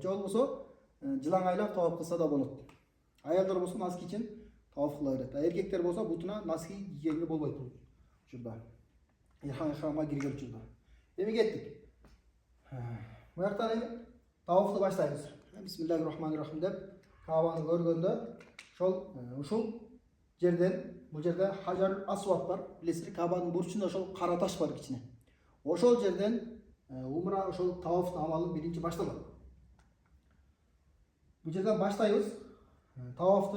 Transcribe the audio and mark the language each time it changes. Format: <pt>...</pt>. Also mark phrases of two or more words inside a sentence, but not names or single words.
<ky>Же болбосо жылаң айлап тавап кылса да болот. Аялдар болсо носки үчүн тавап кыла берет. Эркектер болсо бутуна носки кийгенге болбойт бул учурда. Ихрамга кирген учурда. Эми кеттик. Буяктан эми тавафты баштайбыз.</ky> <ar>بسم الله الرحمن الرحيم</ar> <ky>деп Кабаны көргөндө ушул жерден, бул жерде Хаjar Асвад бар. Билесиздер, Кабанын бурчунда ошол кара таш бар кичине. Ошол жерден умра ошол тавафтын амалы биринчи башталат. Бул жерден баштайбыз тавафты.</ky>